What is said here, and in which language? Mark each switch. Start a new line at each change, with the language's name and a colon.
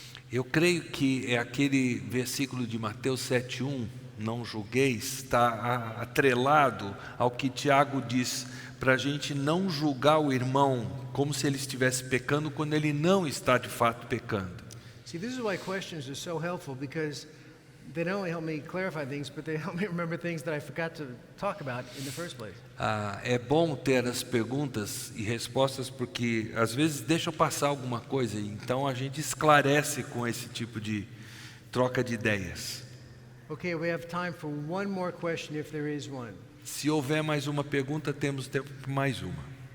Portuguese: Eu creio que é aquele versículo de Mateus 7:1, não julgueis, está atrelado ao que Tiago diz, para a gente não julgar o irmão como se ele estivesse pecando quando ele não está de fato pecando.
English: See, this is why questions are so helpful, because they not only help me clarify things, but they help me remember things that I forgot to talk about in the first place.
Portuguese: É bom ter as perguntas e respostas porque às vezes deixa passar alguma coisa, então a gente esclarece com esse tipo de troca de ideias.
English: Okay, we have time for one more question if there is one.
Portuguese: Se houver mais uma pergunta, temos tempo para mais uma.